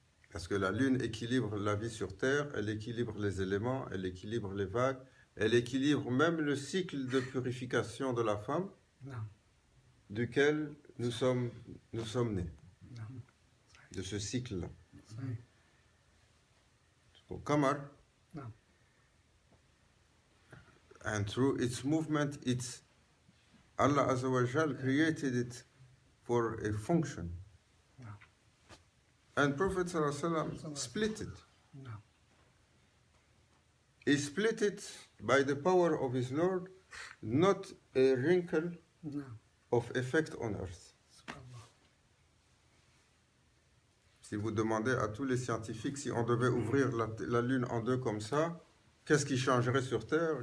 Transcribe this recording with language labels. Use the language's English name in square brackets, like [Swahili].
[French] Parce que la Lune équilibre la vie sur Terre, elle équilibre les éléments, elle équilibre les vagues, elle équilibre même le cycle de purification de la femme, duquel nous sommes nés, de ce cycle-là. [English] So, Qamar, and through its movement, Allah Azza wa Jal created it for a function. And Prophet Sallallahu Alaihi Wasallam split it. He split it by the power of his Lord, not a wrinkle of effect on earth. [French] Si vous demandez à tous les scientifiques si on devait ouvrir la Lune en deux comme ça, qu'est-ce qui changerait sur Terre?